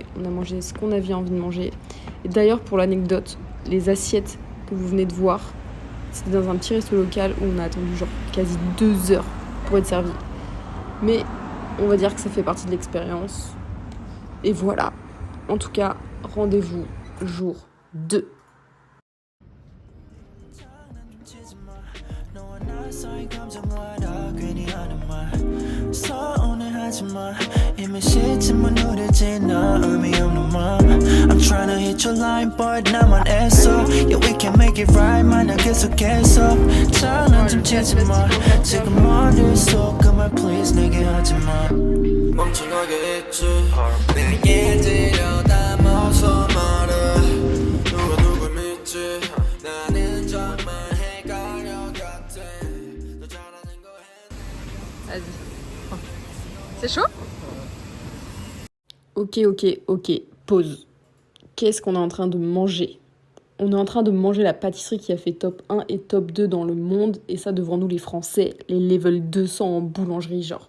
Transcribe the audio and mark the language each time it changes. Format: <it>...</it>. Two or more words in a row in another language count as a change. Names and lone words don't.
<fr>On a mangé ce qu'on avait envie de manger. Et d'ailleurs, pour l'anecdote, les assiettes que vous venez de voir, c'était dans un petit resto local où on a attendu genre quasi 2 heures pour être servi. Mais on va dire que ça fait partie de l'expérience. Et voilà. En tout cas, rendez-vous jour 2.</fr> <en>I'm trying to hit your line, but now I'm SO. Yeah, we can make it right, man. I guess I guess so.</en> <ko>장난 좀 치지 마. 지금 어딜 쏘까만 please 내게 하지 마. 멍청하게 있지. 내게 들여다봐서 말해. 누가 누굴 믿지? 나는 정말 헷갈려 같아. 너 잘하는 거 해.</ko> <fr>Vas-y. C'est chaud? Ok, pause. Qu'est-ce qu'on est en train de manger? On est en train de manger la pâtisserie qui a fait top 1 et top 2 dans le monde, et ça devant nous les Français, les level 200 en boulangerie genre.</fr>